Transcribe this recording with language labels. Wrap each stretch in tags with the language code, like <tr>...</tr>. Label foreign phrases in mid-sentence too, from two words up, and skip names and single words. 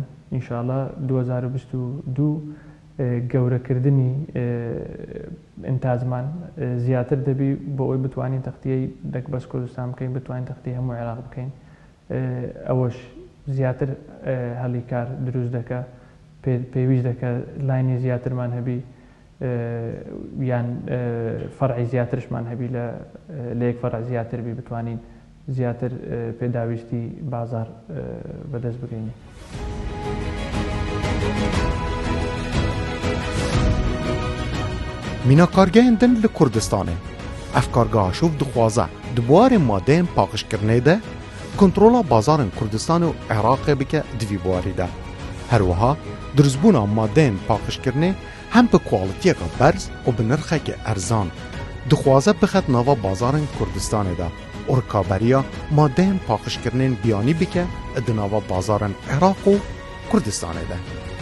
<ckb>ئینشاءڵڵا 2022 گەورەکردنی ئینتاجمان زیاتر دەبی بۆ ئەوی بتوانین تەختیەی دەکبەس کوردستان بکەین بتوانین تەختی هەموو عێراق بکەین ئەوەش زیاتر هەڵی کار دروست دەکە پێویست دەکە لاینی زیاترمان هەبی یان فەرعی زیاترشمان هەبی لە یەک فەرع زیاتر بی بتوانین زیاتر پێداویستی بازار بەدەست بگەینی</ckb> <ku>میناکارگەهên din li Kurdistanê ev kargeha şûv dixwaze di buwarê madeyên paqijkirinê de kontrola bazarên Kurdistanê û Iraqê bike di vî buwarî de. Her wiha dirûzbûna madeyên paqijkirinê hem bi kwalitiyeka berz û bi nirxekê erzan dixwaze bixet nava bazarên Kurdistanê de û rikaberiya madeyên paqijkirinên biyanî bike di nava bazarên Iraq û Kurdistanê de.</ku>